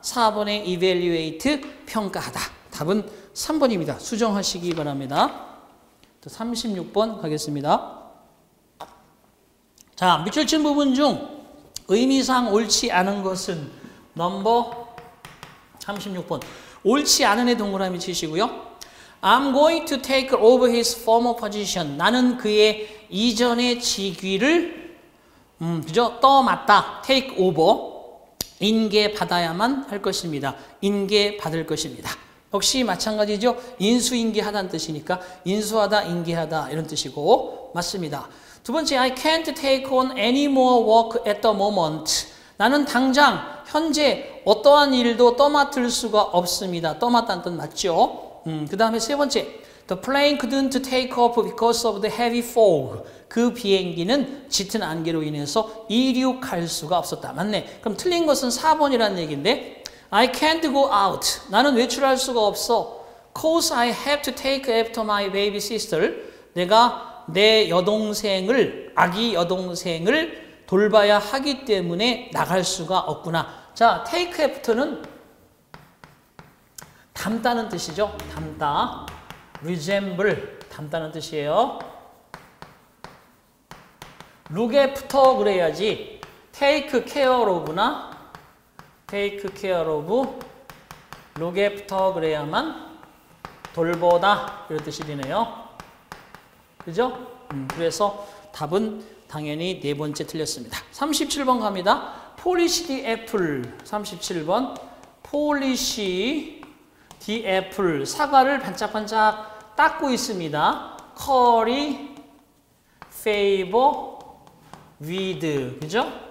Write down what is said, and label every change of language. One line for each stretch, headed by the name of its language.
Korean: 4번에 evaluate 평가하다. 답은 3번입니다. 수정하시기 바랍니다. 36번 가겠습니다. 자, 밑줄 친 부분 중 의미상 옳지 않은 것은 넘버 36번. 옳지 않은 애 동그라미 치시고요.
English: I'm going to take over his former position.
Korean: 나는 그의 이전의 직위를 그죠? 떠맡다. take over. 인계받아야만 할 것입니다. 인계받을 것입니다. 역시 마찬가지죠. 인수인계하다는 뜻이니까 인수하다, 인계하다 이런 뜻이고 맞습니다. 두 번째,
English: I can't take on any more work at the moment.
Korean: 나는 당장 현재 어떠한 일도 떠맡을 수가 없습니다. 떠맡다는 뜻 맞죠? 그 다음에 세 번째,
English: the plane couldn't take off because of the heavy fog.
Korean: 그 비행기는 짙은 안개로 인해서 이륙할 수가 없었다. 맞네. 그럼 틀린 것은 4번이라는 얘기인데
English: I can't go out.
Korean: 나는 외출할 수가 없어.
English: Cause I have to take after my baby sister.
Korean: 내가 내 여동생을, 아기 여동생을 돌봐야 하기 때문에 나갈 수가 없구나. 자, take after는 닮다는 뜻이죠. 닮다. resemble, 닮다는 뜻이에요. look after 그래야지 take care of나 take care of, look after 그래야만 돌보다 이런 뜻이 되네요. 그죠? 그래서 답은 당연히 네 번째 틀렸습니다. 37번 갑니다.
English: polish the apple.
Korean: 37번.
English: polish the apple.
Korean: 사과를 반짝반짝 닦고 있습니다.
English: curry favor with.
Korean: 그죠?